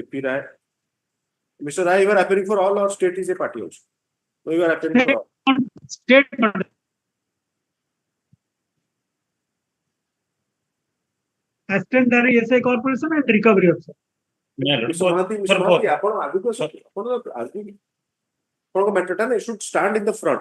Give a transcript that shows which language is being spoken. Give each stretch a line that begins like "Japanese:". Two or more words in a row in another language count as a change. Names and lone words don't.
English: A.P. Rai. Mr. Rai, you are appearing for all or state is a party also? No, you are appearing for all. State Assistant Director ESI Corporation and Recovery Officer. Mr. Mahanti,
Odia: ଆପଣ ଆଗକୁ ଆପଣଙ୍କ ମ୍ୟାଟରଟା ନା
English: should stand in the front.